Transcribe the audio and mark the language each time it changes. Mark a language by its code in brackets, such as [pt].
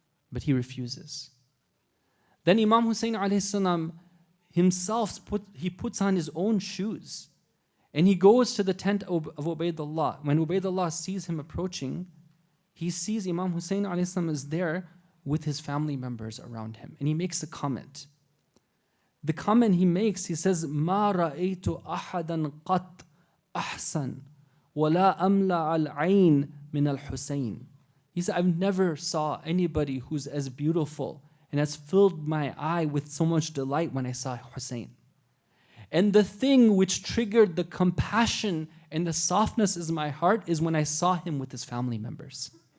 [en] But he refuses. Then Imam Hussein alayhi salam himself puts on his own shoes and he goes to the tent of Ubaydullah. When Ubaydullah sees him approaching, he sees Imam Hussein alayhi salam is there with his family members around him. And he makes a comment. The comment he makes, he says, [ar] مَا رَأَيْتُ أَحَدًا قَطْ أَحْسَنْ وَلَا أَمْلَعَ الْعَيْنِ مِنَ الْحُسَيْنِ. [en] He said, I've never saw anybody who's as beautiful and has filled my eye with so much delight when I saw Hussein. And the thing which triggered the compassion and the softness in my heart is when I saw him with his family members.